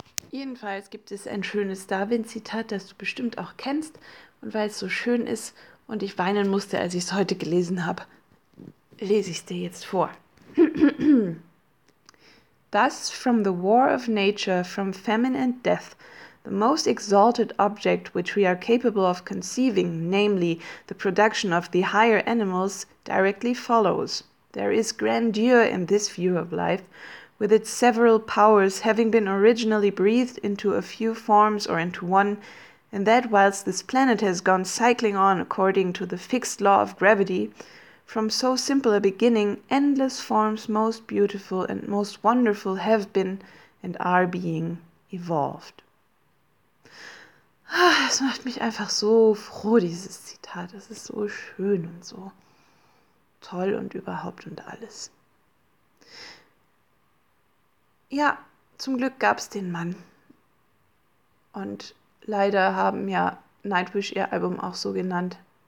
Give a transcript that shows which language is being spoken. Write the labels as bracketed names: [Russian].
[German] Jedenfalls gibt es ein schönes Darwin-Zitat, das du bestimmt auch kennst. Und weil es so schön ist und ich weinen musste, als ich es heute gelesen habe, lese ich es dir jetzt vor. [English] Thus, from the war of nature, from famine and death, the most exalted object which we are capable of conceiving, namely the production of the higher animals, directly follows. There is grandeur in this view of life, with its several powers having been originally breathed into a few forms or into one, and that whilst this planet has gone cycling on according to the fixed law of gravity, from so simple a beginning, endless forms most beautiful and most wonderful have been and are being evolved. [German] Es macht mich einfach so froh, dieses Zitat. Es ist so schön und so toll und überhaupt und alles. Ja, zum Glück gab es den Mann. Und leider haben ja Nightwish ihr Album auch so genannt.